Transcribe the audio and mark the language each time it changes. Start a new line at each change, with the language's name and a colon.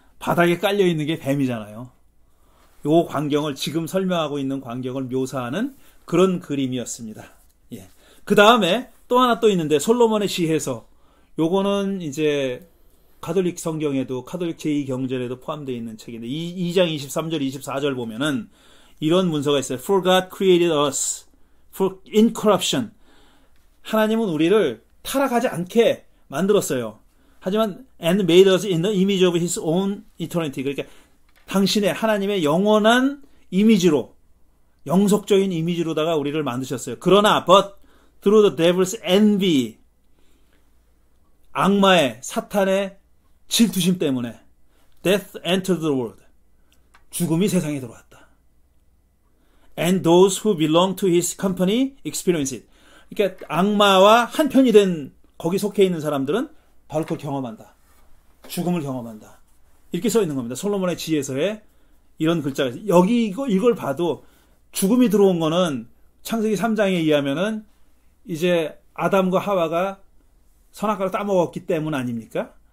Korean: 바닥에 깔려있는 게 뱀이잖아요. 요 광경을 지금 설명하고 있는 광경을 묘사하는 그런 그림이었습니다. 예. 그 다음에 또 하나 또 있는데 솔로몬의 시해서 요거는 이제 가톨릭 성경에도 가톨릭 제2경전에도 포함되어 있는 책인데 2장 23절 24절 보면은 이런 문서가 있어요.
English: For God created us for incorruption.
Korean: 하나님은 우리를 타락하지 않게 만들었어요. 하지만
English: and made us in the image of his own eternity.
Korean: 그러니까 당신의 하나님의 영원한 이미지로 영속적인 이미지로다가 우리를 만드셨어요. 그러나
English: but through the devil's envy
Korean: 악마의 사탄의 질투심 때문에
English: death entered the world.
Korean: 죽음이 세상에 들어왔다.
English: And those who belong to his company experience it.
Korean: 그러니까 악마와 한편이 된 거기 속해 있는 사람들은 바로 그걸 경험한다. 죽음을 경험한다. 이렇게 써 있는 겁니다. 솔로몬의 지혜서에 이런 글자가 있어요. 여기 이걸 봐도 죽음이 들어온 거는 창세기 3장에 의하면은 이제 아담과 하와가 선악과를 따먹었기 때문 아닙니까?